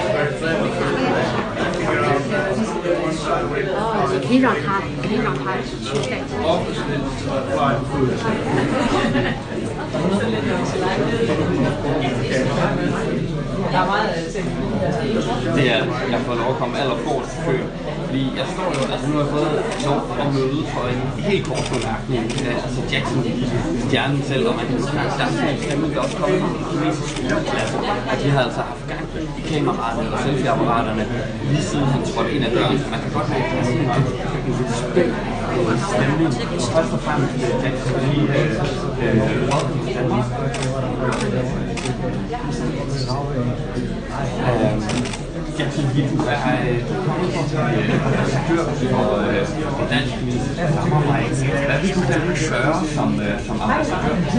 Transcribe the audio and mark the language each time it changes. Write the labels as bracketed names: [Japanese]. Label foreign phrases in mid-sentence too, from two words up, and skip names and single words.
[Chinese] 哦，你可以让他去戴。 [Danish] Det er, jeg får lov at komme allerforrest i køen. Fordi jeg står jo, altså nu har jeg fået lov at møde for en helt kort bemærkning. Altså Jackson, stjernen selv, og man kan sige, der er sådan en stemme, der også kommer i en kinesisk skoleklasse. Og de har altså haft gang i kameraerne og selfie-apparaterne lige siden han trådte ind ad døren. Så man kan godt have sådan en lidt spændt stemning. Først og fremmest Jackson lige [English] welcome to Denmark. [Danish] Jackson, du kommer som ambassadør for det dansk-kinesiske samarbejde. Hvad vil du gerne gøre som ambassadør?